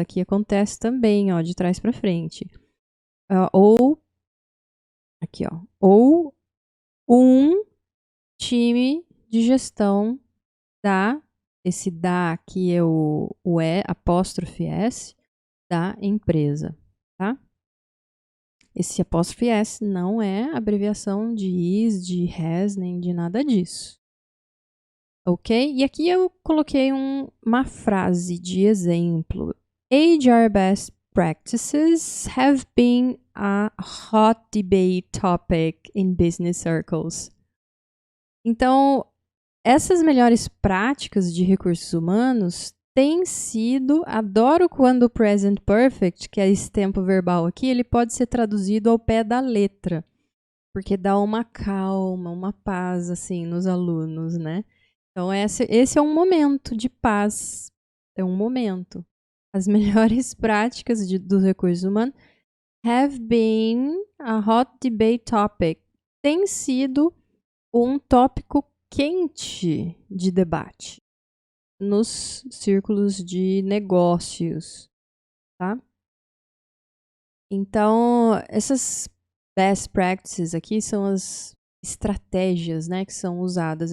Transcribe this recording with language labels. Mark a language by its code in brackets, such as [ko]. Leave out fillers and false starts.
[pt] Aqui acontece também, ó, de trás para frente. Ou aqui, ó, ou um time de gestão da, esse da aqui é o apóstrofe S, da empresa, tá? Esse apóstrofe S não é abreviação de is, de has, nem de nada disso. Ok? E aqui eu coloquei uma frase de exemplo. [en] HR best practices have been a hot debate topic in business circles. [pt] Então, essas melhores práticas de recursos humanos têm sido, adoro quando o present perfect, que é esse tempo verbal aqui, ele pode ser traduzido ao pé da letra, porque dá uma calma, uma paz assim nos alunos, né? Então esse é um momento de paz, é um momento. As melhores práticas dos recursos humanos [en] have been a hot debate topic. [pt] Tem sido um tópico quente de debate nos círculos de negócios, tá? Então, essas best practices aqui são as estratégias, né, que são usadas.